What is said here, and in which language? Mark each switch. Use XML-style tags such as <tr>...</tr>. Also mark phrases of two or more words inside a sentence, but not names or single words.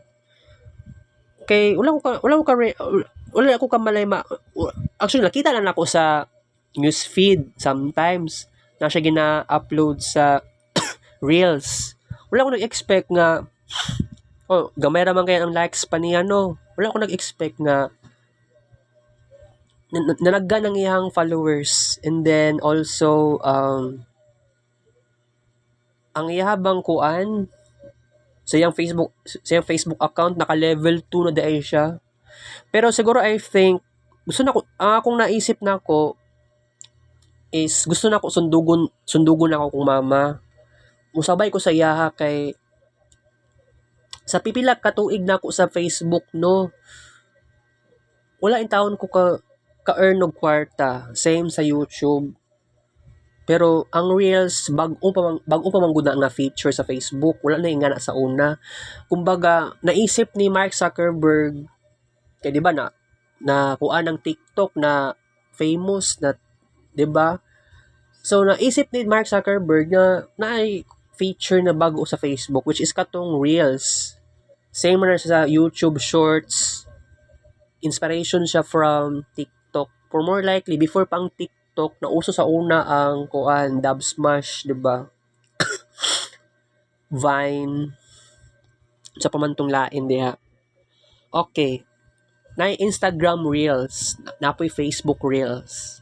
<ceb>Kay wala ako ka malay actually nakita na ako sa</ceb> <en>news feed</en> <ceb>sometimes na siya gina-upload sa Reels. Wala ako nag-expect nga gamay ra man kay ang likes pa niya no. Wala ako nag-expect nga nalagga ng iyang followers, and then also ang ihabang kuan sa iyang Facebook account naka level 2 na daay siya. Pero siguro</ceb> <en>I think</en> <ceb>gusto na ko ang akong naisip nako is gusto na ko sundugon ako kung mama. Musabay ko sa iyaha kay sa pipila ka tuig na ako sa Facebook no. Wala in taon ko ka-earn og kwarta, same sa YouTube. Pero ang Reels bag-o pa man gud na nga feature sa Facebook, wala na ingana sa una. Kumbaga naisip ni Mark Zuckerberg kay di ba na kuan ng TikTok na famous na, di ba? So naisip ni Mark Zuckerberg na ay feature na bago sa Facebook,</ceb> <en>which is katong Reels.</en> <ceb>Same na sa YouTube Shorts.</ceb> <en>Inspiration siya from TikTok. For more likely, before</en> <ceb>pang TikTok, nauso sa una ang kuan, Dub Smash, di ba? Vine. Sa pamantong lain diha.</ceb> <en>Okay.</en> <ceb>Na Instagram Reels, napoy Facebook Reels.</ceb>